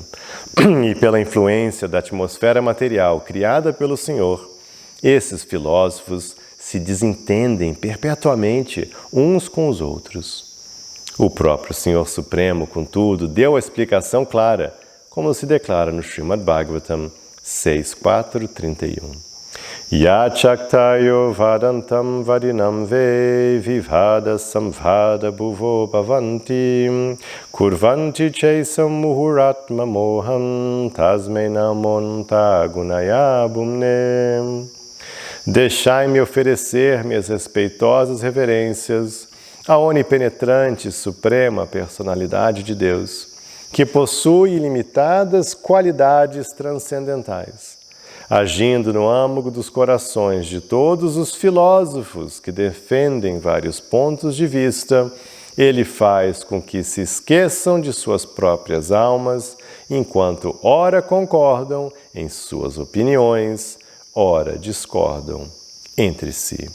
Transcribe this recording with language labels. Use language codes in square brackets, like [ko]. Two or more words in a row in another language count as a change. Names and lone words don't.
[pt] E pela influência da atmosfera material criada pelo Senhor, esses filósofos se desentendem perpetuamente uns com os outros. O próprio Senhor Supremo, contudo, deu a explicação clara, como se declara no Srimad Bhagavatam 6.4.31. [sa] यच्छक्तयो वदन्तं वादिनां वे विवाद संवाद भुवो भवन्ति कुर्वन्ति चैषां मुहुरात्म मोहं तस्मै नमोन्त गुणाय भूम्ने. [pt] Deixai-me oferecer minhas respeitosas reverências à onipenetrante suprema personalidade de Deus, que possui ilimitadas qualidades transcendentais. Agindo no âmago dos corações de todos os filósofos que defendem vários pontos de vista, ele faz com que se esqueçam de suas próprias almas, enquanto ora concordam em suas opiniões, ora discordam entre si.